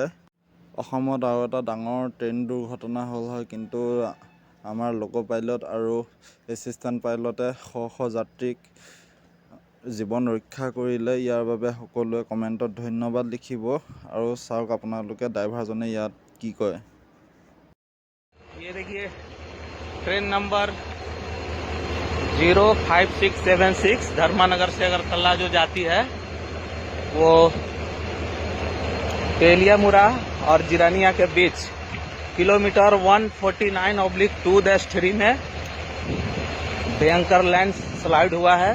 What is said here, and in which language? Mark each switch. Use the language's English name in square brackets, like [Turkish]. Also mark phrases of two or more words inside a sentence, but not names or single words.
[Assamese] অসমত আৰু এটা ডাঙৰ ট্ৰেইন দুৰ্ঘটনা হ'ল হয়, কিন্তু আমাৰ [English] loco pilot [Assamese] আৰু [English] assistant pilot [Assamese] শ শ যাত্ৰীক জীৱন ৰক্ষা কৰিলে। ইয়াৰ বাবে সকলোৱে কমেণ্টত ধন্যবাদ লিখিব আৰু চাওক আপোনালোকে ড্ৰাইভাৰজনে ইয়াত কি কয়। [Hindi] ये देखिए ट्रेन नंबर 05676 धर्मानगर से अगरतला जो जाती है वो तेलियामुरा और जिरानिया के बीच किलोमीटर 149/2-3 में भयंकर [English] land slide [Hindi] हुआ है।